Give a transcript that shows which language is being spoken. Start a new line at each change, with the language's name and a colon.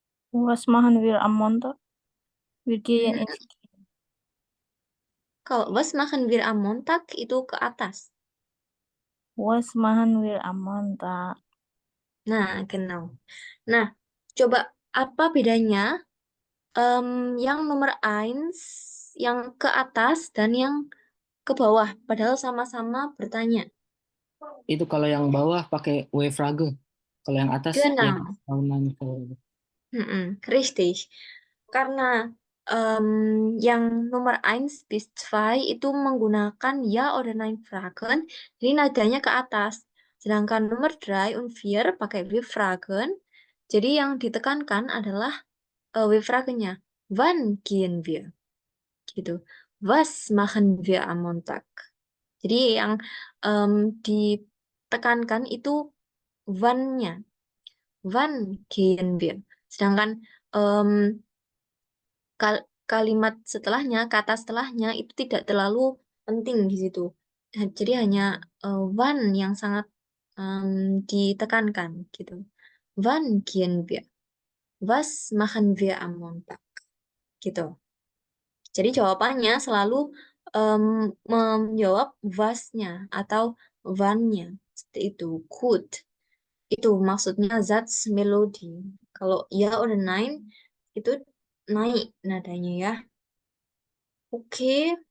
German: Was machen wir am Montag? Wir gehen Mhm. ins
Indonesian: Kalau
German: was machen wir am Montag
Indonesian: itu ke atas.
German: Was machen wir am Montag? Nah, genau.
Indonesian: Nah, coba apa bedanya yang nomor 1 yang ke atas dan yang ke bawah, padahal sama-sama bertanya. Itu kalau yang bawah pakai W-Frage. Kalau yang atas yang
German: Genau.
Indonesian: tahunan. Richtig. Karena yang nomor 1 bis 2 itu menggunakan ya oder nein Fragen, jadi nadanya ke atas. Sedangkan nomor 3 und 4 pakai wir Fragen, jadi yang ditekankan adalah wir Fragen-nya.
German: Wann gehen wir? Gitu. Was machen wir am Montag?
Indonesian: Jadi yang ditekankan itu wann-nya.
German: Wann gehen wir?
Indonesian: Sedangkan kalimat setelahnya, kata setelahnya itu tidak terlalu penting di situ. Jadi hanya wann yang sangat ditekankan gitu.
German: Wann gehen wir? Was machen wir am Montag?
Indonesian: Gitu. Jadi jawabannya selalu menjawab was-nya atau wann-nya. Seperti itu. Gut. Itu maksudnya Satz melodi. Kalau ya oder nein itu naik nadanya ya. Oke.